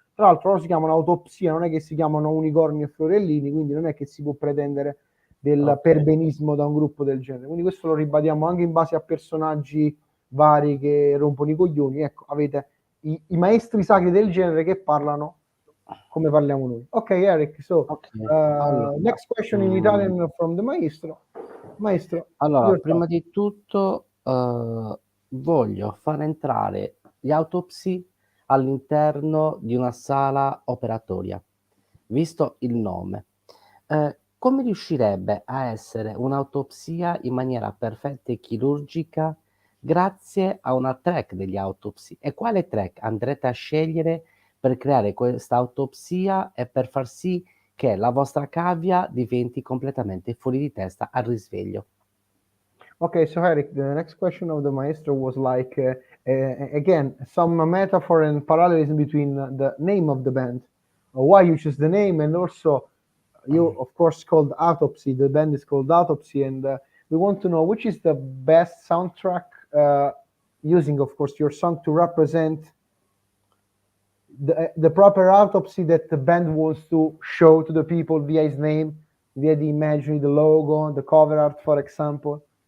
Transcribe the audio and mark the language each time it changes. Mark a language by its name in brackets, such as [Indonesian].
[Italian] Tra l'altro loro si chiamano autopsia, non è che si chiamano unicorni e fiorellini, quindi non è che si può pretendere del perbenismo da un gruppo del genere. Quindi questo lo ribadiamo anche in base a personaggi vari che rompono i coglioni. Ecco, avete i maestri sacri del genere che parlano come parliamo noi. [English] Ok, Eric, so [Italian] allora, [English] next question in Italian from the maestro. [Italian] Maestro, allora, prima di tutto voglio far entrare gli autopsy all'interno di una sala operatoria, visto il nome. Come riuscirebbe a essere un'autopsia in maniera perfetta e chirurgica grazie a una track degli autopsy? E quale track andrete a scegliere per creare questa autopsia e per far sì che la vostra cavia diventi completamente fuori di testa al risveglio? [English] Okay, so Eric, the next question of the maestro was like, again, some metaphor and parallelism between the name of the band, why you choose the name, and also you, of course, called Autopsy. The band is called Autopsy, and we want to know which is the best soundtrack, using, of course, your song to represent the proper autopsy that the band wants to show to the people via his name, via the imagery, the logo, the cover art, for example.